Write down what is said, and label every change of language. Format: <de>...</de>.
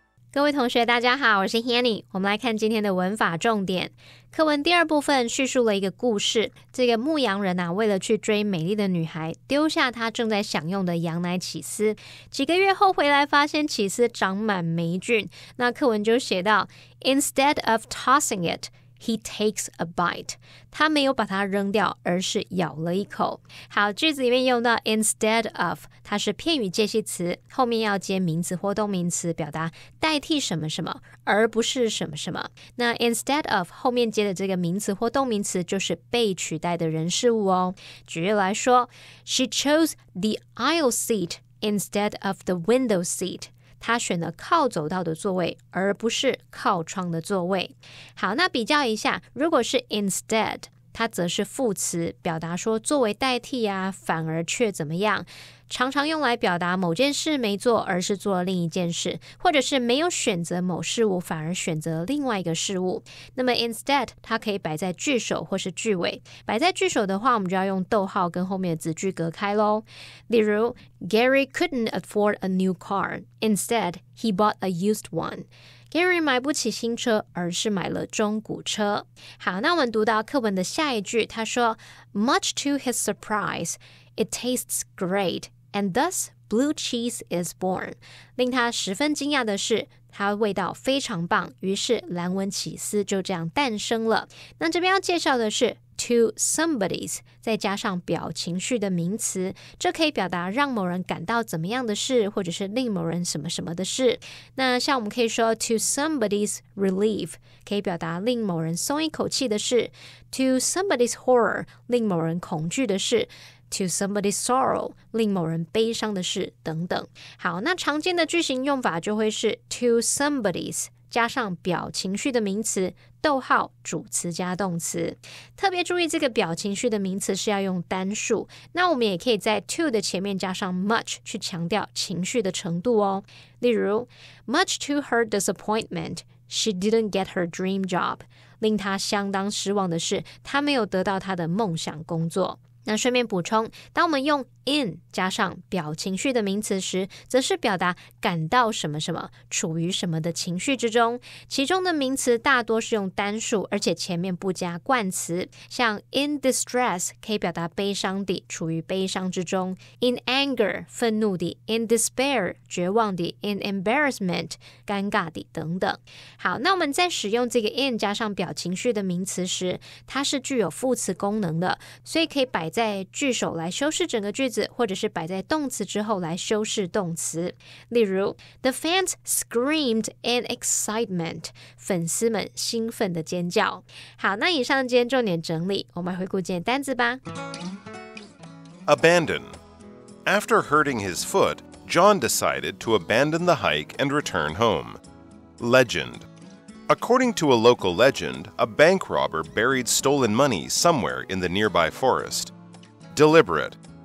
<zh>各位同学大家好，我是 Hanny。我们来看今天的文法重点。课文第二部分叙述了一个故事，这个牧羊人为了去追美丽的女孩，丢下他正在享用的羊奶起司，几个月后回来发现起司长满霉菌。那课文就写到</zh> <en>Instead of tossing it, he takes a bite.</en> <zh>他没有把它扔掉，而是咬了一口。好，句子里面用到 instead of， 它是片语介系词，后面要接名词或动名词，表达代替什么什么，而不是什么什么。那 instead of 后面接的这个名词或动名词就是被取代的人事物哦。举例来说</zh> <en>She chose the aisle seat instead of the window seat.</en> <zh>他选了靠走道的座位，而不是靠窗的座位。好，那比较一下，如果是 instead， 它则是副词，表达说作为代替啊，反而却怎么样，常常用来表达某件事没做，而是做了另一件事，或者是没有选择某事物，反而选择另外一个事物。那么 instead 它可以摆在句首或是句尾，摆在句首的话，我们就要用逗号跟后面的子句隔开咯。例如</zh> <en>Gary couldn't afford a new car. Instead, he bought a used one.</en> <zh>Gary 买不起新车，而是买了中古车。好，那我们读到课文的下一句，他说</zh> <en>Much to his surprise, it tastes great.And thus, blue cheese is born.</en> <zh>令他十分惊讶的是，它味道非常棒，于是蓝纹起司就这样诞生了。那这边要介绍的是 to somebody's 再加上表情序的名词，这可以表达让某人感到怎么样的事，或者是令某人什么什么的事。那像我们可以说</zh> <en>to somebody's relief</en> <zh>可以表达令某人松一口气的事，</zh> <en>to somebody's horror</en> <zh>令某人恐惧的事，</zh> <en>To somebody's sorrow</en> <zh>令某人悲伤的事等等。好，那常见的句型用法就会是 to somebody's 加上表情序的名词，逗号主词加动词。特别注意这个表情序的名词是要用单数，那我们也可以在 to 的前面加上 much 去强调情绪的程度哦。例如</zh> <en>Much to her disappointment, she didn't get her dream job.</en> <zh>令她相当失望的是，她没有得到她的梦想工作。那顺便补充，当我们用 in 加上表情序的名词时，则是表达感到什么什么，处于什么的情绪之中。其中的名词大多是用单数，而且前面不加冠词。像 in distress 可以表达悲伤地，处于悲伤之中。 in anger 愤怒地， in despair 绝望地， in embarrassment 尴尬地等等。好，那我们在使用这个 in 加上表情序的名词时，它是具有副词功能的，所以可以摆在句首来修饰整个句子，或者是摆在动词之后来修饰动词。例如</zh> <en>The fans screamed in excitement.</en> <zh>粉丝们兴奋的尖叫。好，那以上今天重点整理，我们来回顾今天单字吧。</zh> <en>Abandon. After hurting his foot, John decided to abandon the hike and return home. Legend. According to a local legend, a bank robber buried stolen money somewhere in the nearby forest. Deliberate.</en>